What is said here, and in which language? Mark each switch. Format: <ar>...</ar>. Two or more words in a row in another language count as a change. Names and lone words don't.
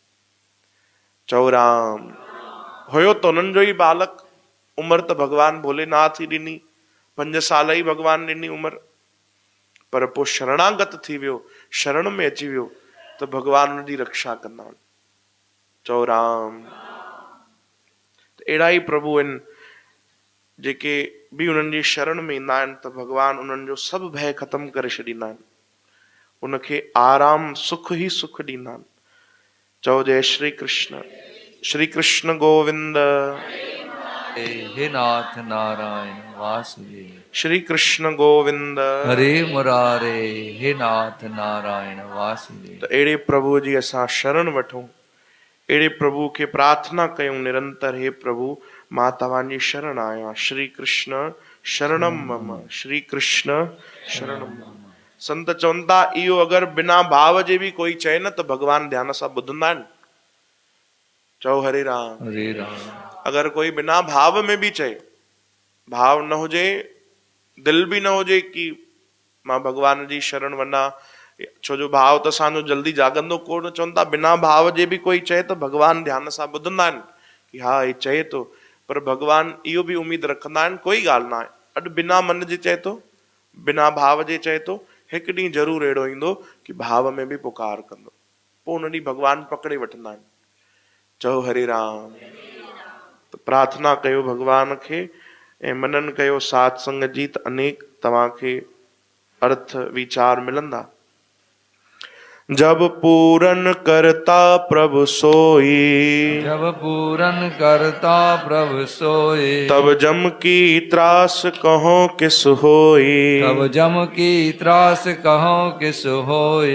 <sd>चओ राम हुयो त उन्हनि जो ई बालक उमिरि त भगवान भोलेनाथ ई ॾिनी 5 साल ई भगवान ॾिनी उमिरि पर पोइ शरणागत थी वियो शरण में अची वियो त भगवान उन जी रक्षा कंदा आहिनि चओ राम अहिड़ा ई प्रभु आहिनि जेके बि उन्हनि जी शरण में ईंदा आहिनि त भगवान उन्हनि जो सभु भय ख़तम करे छॾींदा आहिनि उनखे आराम सुख ई सुख ॾींदा आहिनि चओ जय श्री कृष्ण गोविंद हे नाथ नारायण वासुदेव श्री कृष्ण गोविंद हरे मुरारे हे नाथ नारायण वासुदेव त अहिड़े प्रभु जी असां शरण वठूं अहिड़े प्रभु खे प्रार्थना कयूं निरंतर हे प्रभु मां तव्हांजी शरण आहियां</sd> <sa>श्री कृष्ण शरणम मम श्री कृष्ण शरणम मम</sa> <sd>संत चवनि था इहो अगरि बिना भाव जे बि कोई चए न त भगवान ध्यान सां ॿुधंदा आहिनि चओ हरे राम अगरि कोई बिना भाव में भी चए भाव न हुजे दिल भी न हुजे कि मां भगवान जी शरण वञा छो जो भाव त असांजो जल्दी जागंदो कोन चवनि था बिना भाव जे भी कोई चए त भगवान ध्यान सां ॿुधंदा आहिनि कि हा हे चए थो पर भगवान इहो भी उम्मीद रखंदा आहिनि कोई ॻाल्हि न आहे अॼु बिना मन जे चए थो बिना भाव जे चए थो हिकु ॾींहुं ज़रूरु अहिड़ो ईंदो कि भाव में भी पुकार कंदो पोइ उन ॾींहुं भगवान पकड़े वठंदा आहिनि चओ हरे राम त प्रार्थना कयो भगवान खे ऐं मनन कयो सत्संग जी त अनेक तव्हांखे अर्थ विचार मिलंदा</sd> <hi>जब पूरन करता प्रभु सोई जब पूरन करता प्रभु सोए तब जम की त्रास कहो किस होई तब जम की त्रास कहो किस होए</hi>